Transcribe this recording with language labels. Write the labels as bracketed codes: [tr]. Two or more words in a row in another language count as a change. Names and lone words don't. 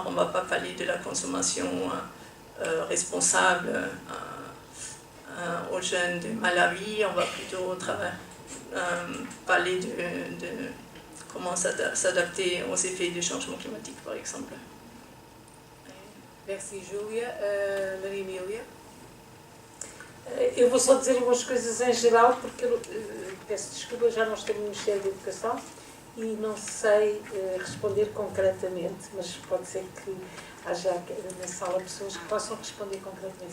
[fr] On ne va pas parler de la consommation responsable aux jeunes de Malawi. On va plutôt parler de comment s'adapter aux effets du changement climatique, par exemple. Merci, [pt] Júlia. Maria Emília? Eu vou só dizer algumas coisas em geral, porque peço desculpa, já não estou no Ministério da Educação e não sei responder concretamente, mas pode ser que haja na sala pessoas que possam responder concretamente.